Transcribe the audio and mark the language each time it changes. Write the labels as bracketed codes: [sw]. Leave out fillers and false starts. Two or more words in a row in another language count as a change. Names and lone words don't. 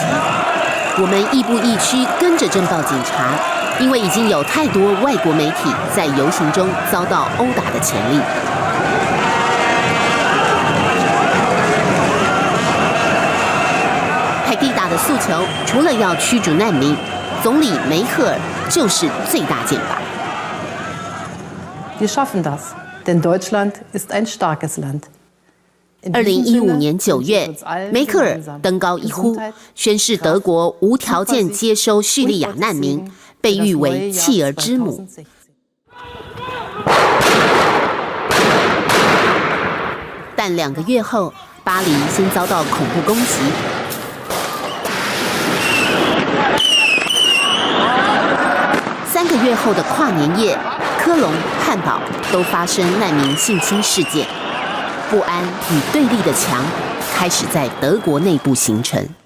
[zh] 我们亦步亦趋跟着镇暴警察，因为已经有太多外国媒体在游行中遭到殴打的前例。佩吉达的诉求除了要驱逐难民，总理梅克尔就是最大箭靶。 [de] Wir schaffen das, denn Deutschland ist ein starkes Land. [zh] 2015 年9月，梅克尔登高一呼，宣示德国无条件接收叙利亚难民，被誉为弃儿之母。但2个月后，巴黎先遭到恐怖攻击。3个月后的跨年夜，科隆、汉堡都发生难民性侵事件，不安与对立的墙开始在德国内部形成。